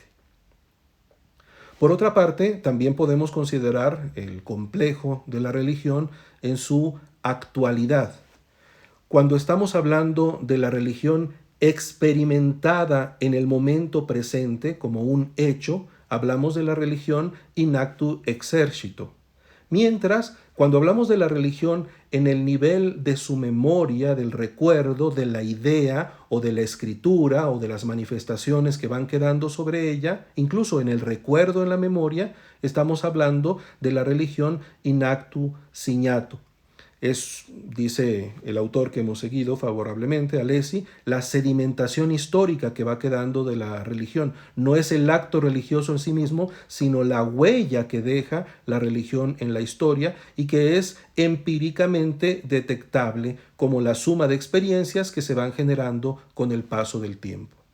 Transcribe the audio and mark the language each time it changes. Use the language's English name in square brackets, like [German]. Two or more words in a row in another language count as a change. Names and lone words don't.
[Spanish] Por otra parte, también podemos considerar el complejo de la religión en su actualidad. Cuando estamos hablando de la religión experimentada en el momento presente como un hecho, hablamos de la religión [Latin] in actu exercito. [Spanish] Mientras, cuando hablamos de la religión en el nivel de su memoria, del recuerdo, de la idea o de la escritura o de las manifestaciones que van quedando sobre ella, incluso en el recuerdo, en la memoria, estamos hablando de la religión [Latin] in actu signato. [Spanish] Es, dice el autor que hemos seguido favorablemente, Alessi, la sedimentación histórica que va quedando de la religión. No es el acto religioso en sí mismo, sino la huella que deja la religión en la historia y que es empíricamente detectable como la suma de experiencias que se van generando con el paso del tiempo.